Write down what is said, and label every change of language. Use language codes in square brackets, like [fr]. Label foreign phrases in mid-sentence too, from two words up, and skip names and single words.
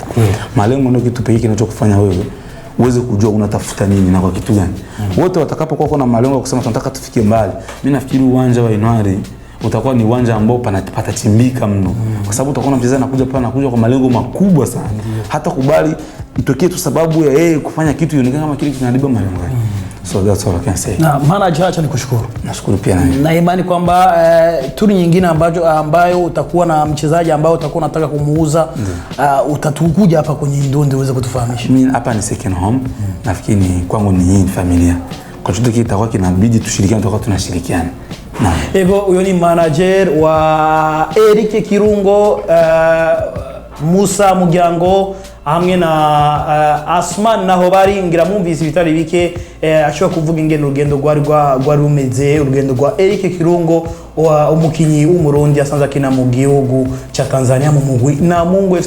[sw] Malengo ndio kitu pekee kinachokufanya wewe uweze kujua unatafuta nini na kwa kitu gani. Wote watakapokuwa na malengo ya kusema tunataka tufike mbali, mimi nafikiri uwanja wa Inwari utakuwa ni uwanja ambao patachimbika mno, kwa sababu utakuwa mchezaji anakuja kwa malengo makubwa sana. Hata kubali itokee tu sababu ya yeye kufanya kitu ionekane kama kile kinaharibu malengo yake. [en] So that's all I can say. [sw] Na manager, acha nikushukuru. Nashukuru pia nani. Na imani kwamba turi nyingine ambayo utakuwa na mchezaji ambao utakuwa unataka kumuuza, utatukuja hapa kwenye Ndundi uweze kutufahamisha. Mimi hapa ni [en] second home. [sw] Nafikiri kwangu ni familia. Kwa chochote kitakuwa kinabidi tushirikiane, tutakuwa tunashirikiana. [rn] Ego, uyo ni manager wa Eric Kirungo, Musa Mugyango hamwe na Asman naho bari ngira mwumvise bitari bike ashobora kuvuga ingene urugendo rwari rumeze, urugendo rwa Eric Kirungo umukinyi w'umurundi asanzwe akina mu gihugu cha Tanzania mu mugwi na Mungu FC.